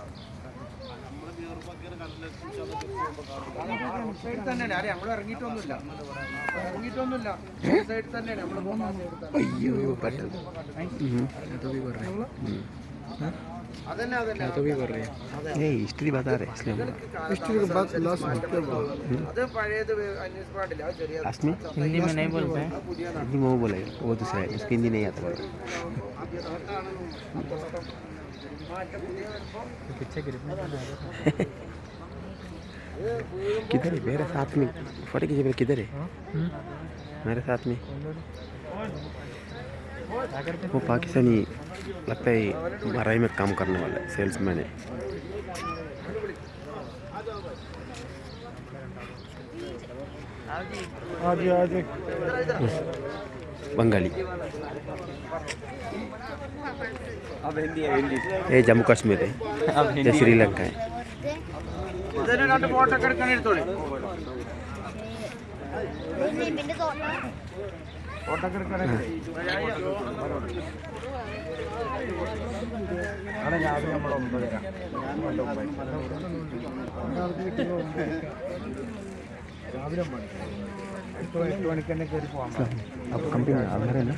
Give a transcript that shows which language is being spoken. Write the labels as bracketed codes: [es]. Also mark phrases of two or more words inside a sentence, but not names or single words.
[ml] സൈഡ് തന്നെയാണ്, ആരെ നമ്മൾ ഇറങ്ങിയിട്ടൊന്നുമില്ല, സൈഡ് തന്നെയാണ് നമ്മൾ. അതന്നെ അതന്നെ അത് പഴയത് അന്വേഷിച്ച് പാടില്ല. [hi] हिंदी में नहीं बोलते हैं, हिंदी में वो बोलेगा, वो दूसरा है, उसको हिंदी नहीं आता है. किधर है मेरे साथ में फोटो खींचे, मेरे किधर है मेरे साथ में? वो पाकिस्तानी लगता है, मराई में काम करने वाला है, सेल्समैन है. बंगाली. अब हिंदी है, हिंदी. ये जम्मू कश्मीर है, ये श्रीलंका है. [ml] ഇതിന് 2 ഫോട്ടോ എടുക്കാൻ എടുത്തോളി. ഫോട്ടോ എടുക്കാൻ [hi] आप कंपनी में अंदर है ना?